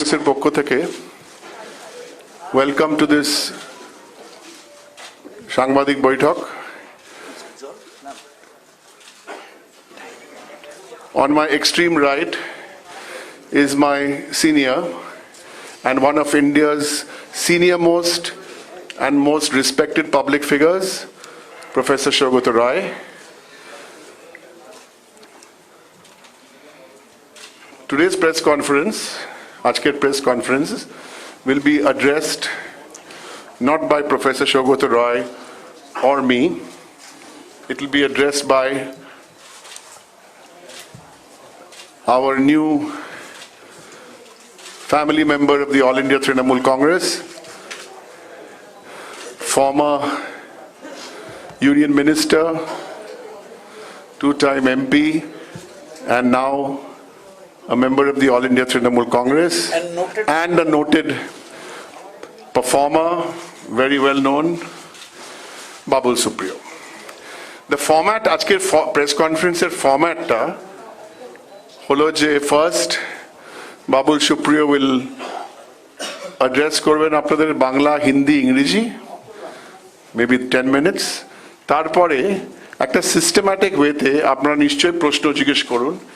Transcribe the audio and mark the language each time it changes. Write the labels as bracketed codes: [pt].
[bn] কংগ্রেসের পক্ষ থেকে ওয়েলকাম টু দিস সাংবাদিক বৈঠক। [en] On my extreme right is my senior and one of India's senior most and most respected public figures, Professor Saugata Roy. Today's press conference, Ajker press conference, will be addressed not by Professor Saugata Roy or me. It will be addressed by our new family member of the All India Trinamool Congress, former Union Minister, two-time MP, and now a member of the All India Trinamool Congress, and a noted performer, very well known, Babul Supriyo. [bn] The format, আজকের press conference এর format টা হলো যে first Babul Supriyo will address করবেন আপনাদের বাংলা, হিন্দি, ইংরেজি, maybe 10 minutes. তারপরে একটা সিস্টেম্যাটিক ওয়েতে আপনারা নিশ্চয়ই প্রশ্ন জিজ্ঞেস করুন।